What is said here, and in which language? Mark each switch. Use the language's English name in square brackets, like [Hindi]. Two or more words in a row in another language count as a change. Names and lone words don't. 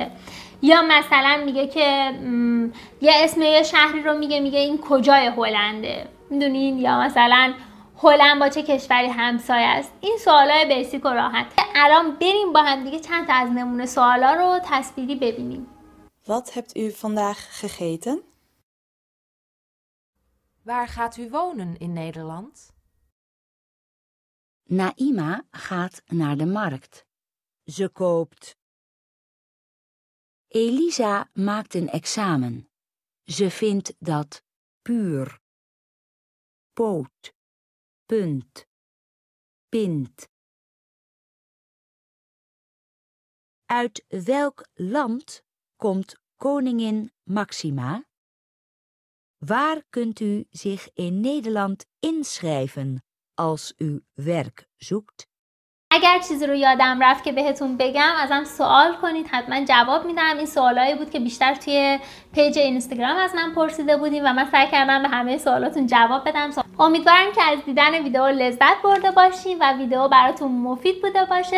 [Persian] یا مثلا میگه که یه اسم یه شهری رو میگه این کجای هلنده، میدونین. یا مثلا هلند با چه کشوری همسایه است. این سوالای بیسیک و راحت. الان بریم با هم دیگه چند تا از نمونه سوالا رو تصویری ببینیم. [Dutch] Wat hebt u vandaag gegeten? Waar gaat u wonen in Nederland? Naïma gaat naar de markt. Ze koopt. Elisa maakt een examen. Ze vindt dat puur, poot, punt, pint. Uit welk land komt koningin Maxima? Waar kunt u zich in Nederland inschrijven als u werk zoekt? [Persian] اگر چیزی رو یادم رفت که بهتون بگم ازم سوال کنید، حتما جواب میدم. این سوالایی بود که بیشتر توی پیج اینستاگرام از من پرسیده بودیم و من سعی کردم به همه سوالاتون جواب بدم. امیدوارم که از دیدن ویدیو لذت برده باشین و ویدیو براتون مفید بوده باشه.